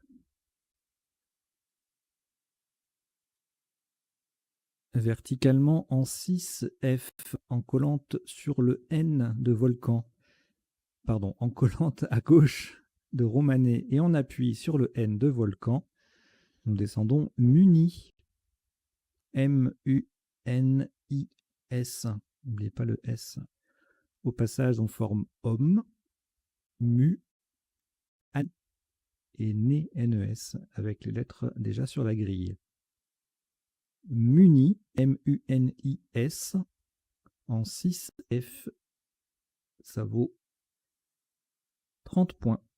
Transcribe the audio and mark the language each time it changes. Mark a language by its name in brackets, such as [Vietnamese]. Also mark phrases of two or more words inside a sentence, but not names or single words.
[French] Verticalement en 6F, en collante sur le N de volcan. Pardon, en collante à gauche de Romanet et on appuie sur le N de volcan. Nous descendons Muni. M-U-N-I-S. N'oubliez pas le S. Au passage, on forme homme, mu, an et né, N-E-S, avec les lettres déjà sur la grille. Muni, M-U-N-I-S, en 6F, ça vaut 30 points.